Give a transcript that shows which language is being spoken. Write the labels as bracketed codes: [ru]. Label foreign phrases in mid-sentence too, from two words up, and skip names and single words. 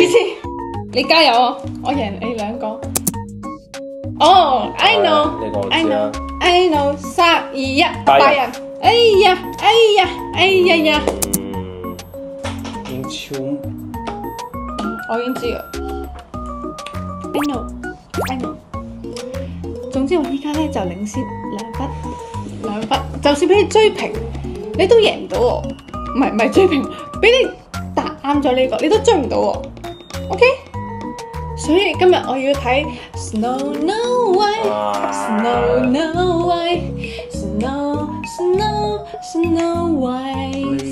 [yue] 你加油啊！我贏你2個。哦 ， [en] I know。 [yue] 3、2、1，拜仁。哎呀！英超。我已經知啦。 [en] I know。 [yue] 總之我依家咧就領先2分，就算俾你追平，你都贏唔到我。唔係追平，俾你答啱咗呢個，你都追唔到我。OK？所以今日我要睇 Snow White。